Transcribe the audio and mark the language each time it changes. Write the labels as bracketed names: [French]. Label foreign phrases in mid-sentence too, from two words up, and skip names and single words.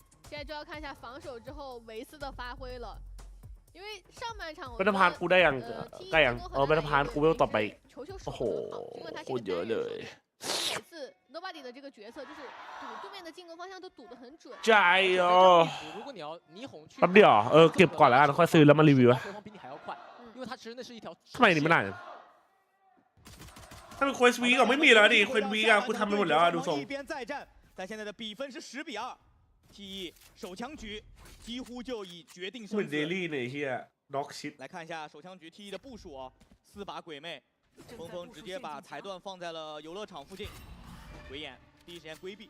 [Chinese] 现在就要看一下防守之后维斯的发挥了。因为上半场 [Thai] บัตรพานกูได้ยังบัตรพานกูเวลต่อไปโอ้โหโคตรเยอะเลย [Chinese] 每次 Nobody 的这个角色就是赌对面的进攻方向都赌得很准。 [Thai] ใจ哦แป๊บเดียวเก็บก่อนแล้วกันค่อยซื้อแล้วมารีวิวทำไมนี่ไม่ได้ถ้าเป็นเควสวีก็ไม่มีแล้วดิเควสวีก็กูทำไปหมดแล้วดูทรง [Chinese] 但现在的比分是10-2 ，TE 手枪局几乎就已决定胜负。来看一下手枪局 TE 的部署哦，4把鬼魅，峰峰直接把彩段放在了游乐场附近，鬼眼第一时间规避。